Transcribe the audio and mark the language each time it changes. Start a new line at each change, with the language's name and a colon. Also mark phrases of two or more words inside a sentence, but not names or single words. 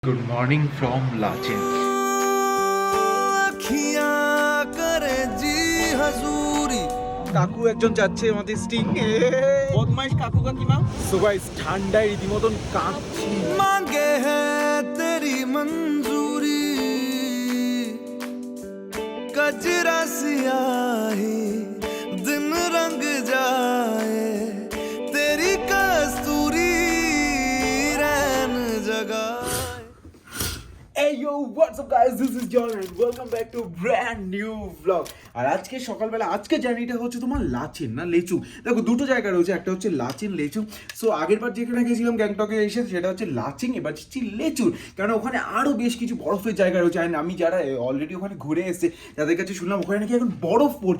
English: Good morning from Lachin.
Bangla: কাকু একজন যাচ্ছে আমাদের স্টিং বদমাইশ কাকু কাকিমা
English: so guys
Bangla: ঠান্ডায় রীতিমতন কাঁপছি
Hindi: मांगे है तेरी मंजूरी कजरा सियाही दिन रंग जाए तेरी कस्तूरी रैन जगा
English: Hey yo, what's up guys? This is John and welcome back to brand new vlog.
Bangla: আর আজকে সকালবেলা আজকে জার্নিটা হচ্ছে তোমার লাচেন না লেচু। দেখো দুটো জায়গা রয়েছে, একটা হচ্ছে লাচেন লেচু। সো আগেরবার যেখানে গেছিলাম গ্যাংটকে এসে সেটা হচ্ছে লাচেন, এবার হচ্ছে লেচুর, কারণ ওখানে আরও বেশ কিছু বরফের জায়গা রয়েছে। আর আমি যারা অলরেডি ওখানে ঘুরে এসেছে তাদের কাছে শুনলাম ওখানে নাকি এখন বরফ পড়ছে।